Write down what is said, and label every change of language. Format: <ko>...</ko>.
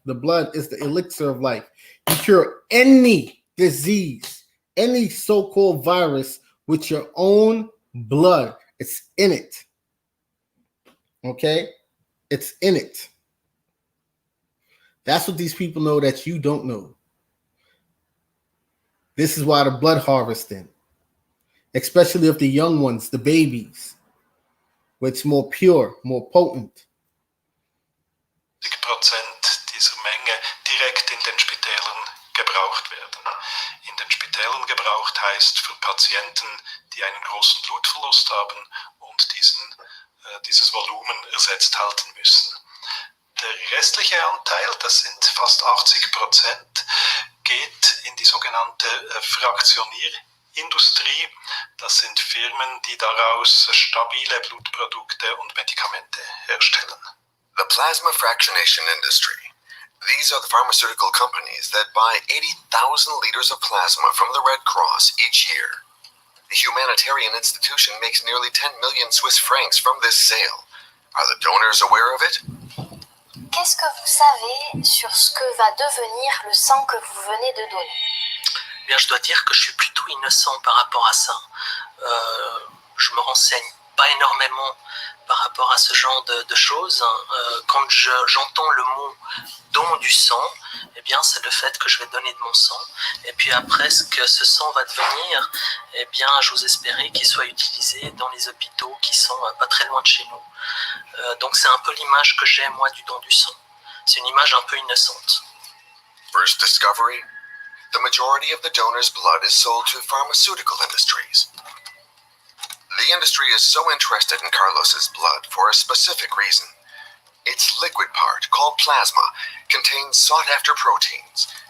<en>The blood is the elixir of life. You cure any disease, any so-called virus with your own blood. It's in it. Okay? It's in it. That's what these people know that you don't know. This is why the blood harvesting, especially of the young ones, the babies, which more pure, more potent.</en> <de>90% dieser Menge direkt in den Spitälern gebraucht werden. In den Spitälern gebraucht heißt für Patienten, die einen großen Blutverlust haben und dieses Volumen ersetzt halten müssen. Der restliche Anteil, das sind fast 80%, geht in die sogenannte Fraktionierindustrie. Das sind Firmen, die daraus stabile Blutprodukte und Medikamente herstellen.</de> <en>The plasma fractionation industry. These are the pharmaceutical companies that buy 80,000 liters of plasma from the Red Cross each year. The humanitarian institution makes nearly 10 million Swiss francs from this sale. Are the donors aware of it?</en> <fr>Qu'est-ce que vous savez sur ce que va devenir le sang que vous venez de donner? Bien, je dois dire que je suis plutôt innocent par rapport à ça. Je me renseigne pas énormément par rapport à ce genre de choses. Quand j'entends le mot don du sang, eh bien, c'est le fait que je vais donner de mon sang. Et puis après, ce que ce sang va devenir, eh bien, j'ose espérer qu'il soit utilisé dans les hôpitaux qui sont pas très loin de chez nous. Donc, c'est un peu l'image que j'ai, moi, du don du sang. C'est une image un peu innocente.</fr> <en>First discovery, the majority of the donor's blood is sold to pharmaceutical industries. The industry is so interested in Carlos's blood for a specific reason. Its liquid part, called plasma, contains sought-after proteins.</en>